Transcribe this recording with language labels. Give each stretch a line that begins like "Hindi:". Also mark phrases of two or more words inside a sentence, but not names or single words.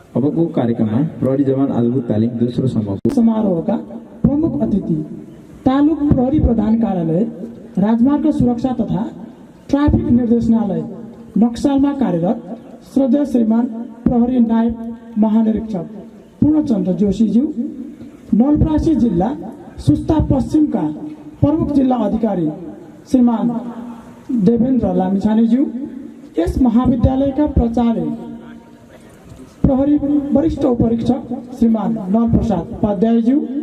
Nepali: अबको कार्यक्रममा प्रहरी जवान आधारभूत तालिम दोस्रो समूहको समारोहका प्रमुख अतिथि तालुक प्रहरी प्रधान कार्यालय राजमार्ग सुरक्षा तथा ट्राफिक निर्देशनालय नक्सालमा कार्यरत श्रद्धेय श्रीमान प्रहरी नायब महानिरीक्षक पूर्णचन्द्र जोशीज्यू, नवलपरासी जिल्ला सुस्ता पश्चिमका प्रमुख जिल्ला अधिकारी श्रीमान देवेन्द्र लामिछानेज्यू, यस महाविद्यालयका प्राचार्य प्रहरी वरिष्ठ उपरीक्षक श्रीमान नलप्रसाद उपाध्यायज्यू,